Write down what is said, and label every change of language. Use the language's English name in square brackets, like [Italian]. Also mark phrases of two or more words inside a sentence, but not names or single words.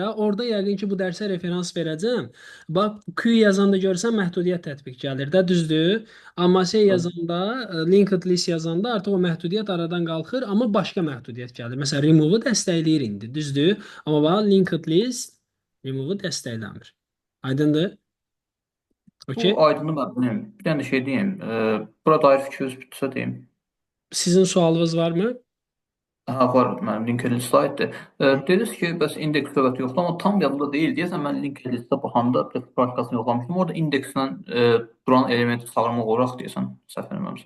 [Azerbaijani] Orada yəqin ki, bu dərsə referans verəcəm. Bax, Q yazanda görsən məhdudiyyət tətbiq gəlir də, düzdür? Amma şey yazanda, [English] linked list [Azerbaijani] yazanda artıq o məhdudiyyət aradan qalxır, amma başqa məhdudiyyət gəlir. Məsələn, remove-u dəstəkləyir indi, düzdür? Amma bax, [English] linked list remove-u [Azerbaijani] dəstəkləmir. Aydındır? Bu [English] Okey? [Azerbaijani] aydındır mən bilmirəm. Bir dənə də şey deyim. Bura dair fikriniz bitsə deyim. Sizin sualınız varmı? Ha, var mənim LinkedIn saytdır. Dediniz ki, bəs indeks lüğəti yoxdur, amma tam yadımda deyil. Deyəsən mən LinkedIn-də baxanda praktikasını yoxlamışdım. Orada indekslə duran elementi çağırmaq olaraq deyəsən, səhv eləmirəmsə.